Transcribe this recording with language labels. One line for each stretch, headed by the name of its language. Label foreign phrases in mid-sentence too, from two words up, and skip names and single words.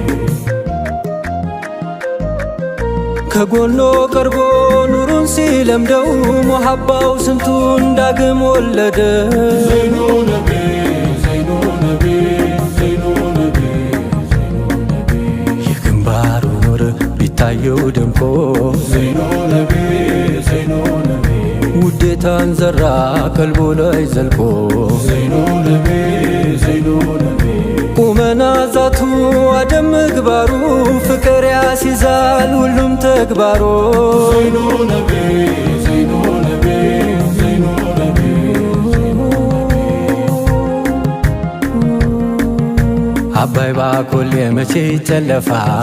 Amharic: ከጎኖ ቀርቦ ኑሩን ሲለምደው ሙሐባው ስንቱን ዳግም ወለደ
Arabic: زين نبي زين نبي زين نبي
Amharic: የግንባሩ ኑር ቢታየው ደምቆ
Arabic: زين نبي زين نبي
Amharic: ውዴታን ዘራ ቀልቦ ላይ ዘልቆ
Arabic: زين نبي زين نبي
Amharic: ቁመና ዛቱ አደም ምግባሩ ፍቅር ያስይዛል ሁሉም ተግባሮ
Arabic: زين نبي زين نبي زين نبي
Amharic: አባይ ባኮሌ መቼ ይተለፋል